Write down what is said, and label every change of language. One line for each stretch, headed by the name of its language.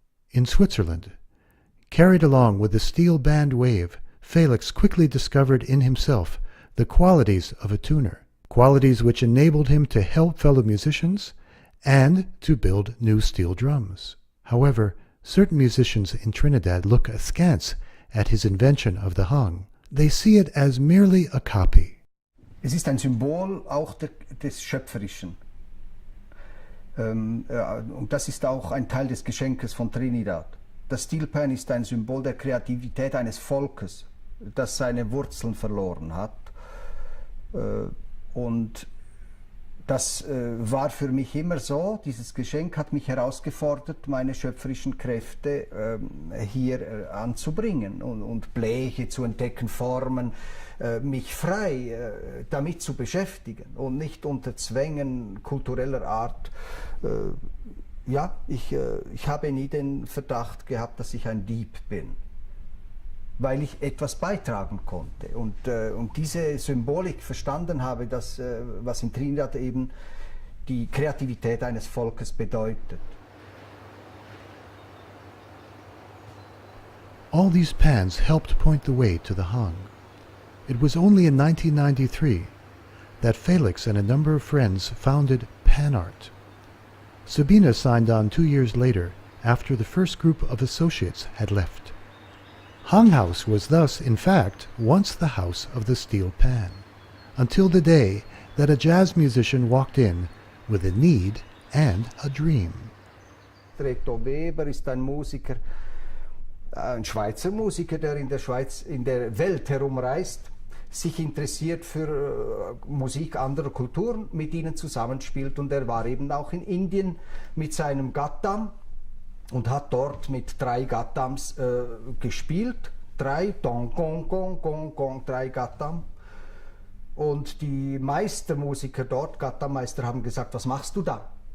English: In Switzerland, carried along with the steel band wave, Felix quickly discovered in himself the qualities of a tuner, qualities which enabled him to help fellow musicians and to build new steel drums. However, certain musicians in Trinidad look askance at his invention of the hang. They see it as merely a copy.
German: Es ist ein Symbol auch des Schöpferischen. Und das ist auch ein Teil des Geschenkes von Trinidad. Das Steel Pan ist ein Symbol der Kreativität eines Volkes, das seine Wurzeln verloren hat. Und das war für mich immer so. Dieses Geschenk hat mich herausgefordert, meine schöpferischen Kräfte hier anzubringen und Bleche zu entdecken, Formen, mich frei damit zu beschäftigen und nicht unter Zwängen kultureller Art. Ja, ich habe nie den Verdacht gehabt, dass ich ein Dieb bin, weil ich etwas beitragen konnte und diese Symbolik verstanden habe, dass, was in Trinidad eben die Kreativität eines Volkes bedeutet.
English: All these pans helped point the way to the hang. It was only in 1993 that Felix and a number of friends founded PANArt. Sabina signed on 2 years later, after the first group of associates had left. Hang House was thus, in fact, once the house of the steel pan, until the day that a jazz musician walked in with a need and a dream.
German: Reto Weber ist ein Musiker, ein Schweizer Musiker, der in der Schweiz, in der Welt herumreist, sich interessiert für Musik anderer Kulturen, mit ihnen zusammenspielt, und er war eben auch in Indien mit seinem Gattam und hat dort mit 3 Gattams gespielt, 3 Dong Gong Gong Gong Gong, 3 Gattam, und die Meistermusiker dort, Gattam-Meister, haben gesagt: Was machst du da?